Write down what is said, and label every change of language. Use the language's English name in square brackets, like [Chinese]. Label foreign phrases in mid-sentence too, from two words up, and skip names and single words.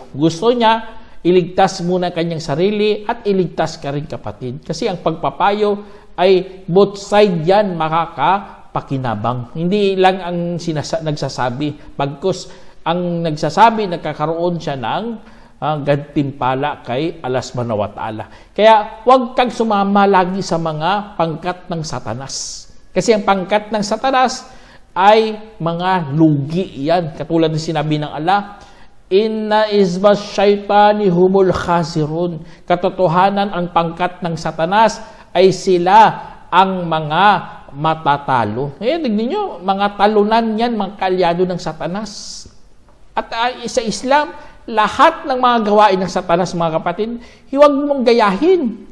[Filipino] Gusto niya, iligtas muna kanyang sarili at iligtas ka rin kapatid. Kasi ang pagpapayo ay [English] both side [Filipino] yan makakapakinabang. Hindi lang ang nagsasabi. Bagkus ang nagsasabi, nagkakaroon siya ng gantimpala kay Allah [Arabic] سبحانه وتعالى. [Filipino] Kaya huwag kang sumama lagi sa mga pangkat ng Satanas. Kasi ang pangkat ng Satanas ay mga lugi yan. Katulad ng sinabi ng Allah, [Arabic] إن حزب الشيطان هم الخاسرون. [Filipino] Katotohanan, ang pangkat ng Satanas ay sila ang mga matatalo. Tignan nyo, mga talunan yan, mga kalyado ng Satanas. At sa Islam, lahat ng mga gawain ng Satanas, mga kapatid, huwag mong gayahin.